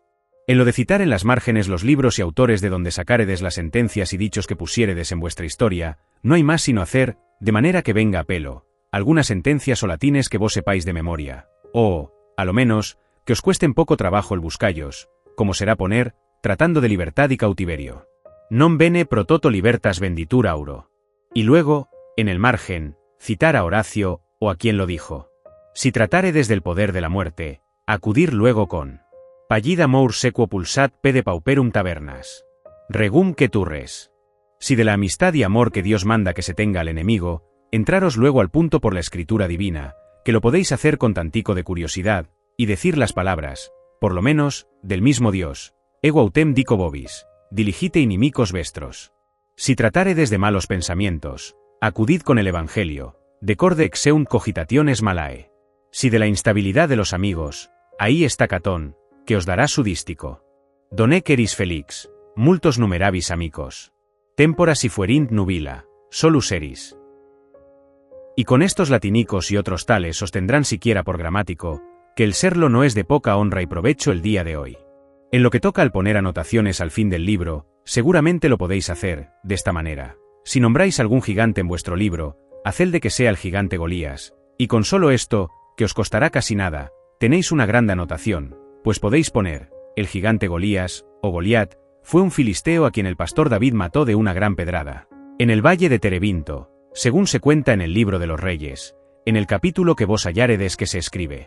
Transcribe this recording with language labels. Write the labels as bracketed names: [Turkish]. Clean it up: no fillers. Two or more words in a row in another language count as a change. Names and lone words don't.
[Spanish] En lo de citar en las márgenes los libros y autores de donde sacáredes las sentencias y dichos que pusiéredes en vuestra historia, no hay más sino hacer, de manera que venga a pelo, algunas sentencias o latines que vos sepáis de memoria, o, a lo menos, que os cuesten poco trabajo el buscallos, como será poner, tratando de libertad y cautiverio. [Latin] Non bene pro toto libertas venditur auro. [Spanish] Y luego, en el margen, citar a Horacio, o a quien lo dijo. Si tratáredes del poder de la muerte, acudir luego con [Latin] pallida mour sequo pulsat pede pauperum tabernas. Regum que turres. [Spanish] Si de la amistad y amor que Dios manda que se tenga al enemigo, entraros luego al punto por la escritura divina, que lo podéis hacer con tantico de curiosidad, y decir las palabras, por lo menos, del mismo Dios, [Latin] ego autem dico vobis, diligite inimicos vestros. [Spanish] Si tratáredes de malos pensamientos, acudid con el Evangelio, [Latin] decorde exeunt cogitationes malae. [Spanish] Si de la instabilidad de los amigos, ahí está Catón, que os dará su dístico. [Latin] Donec eris felix, multos numerabis amicos. Tempora si fuerint nubila, solus eris. [Spanish] Y con estos latinicos y otros tales sostendrán siquiera por gramático, que el serlo no es de poca honra y provecho el día de hoy. En lo que toca al poner anotaciones al fin del libro, seguramente lo podéis hacer, de esta manera. Si nombráis algún gigante en vuestro libro, haced de que sea el gigante Golías, y con solo esto, que os costará casi nada, tenéis una grande anotación, pues podéis poner, el gigante Golías, o Goliat, fue un filisteo a quien el pastor David mató de una gran pedrada, en el valle de Terebinto, según se cuenta en el libro de los Reyes, en el capítulo que vos halláredes que se escribe.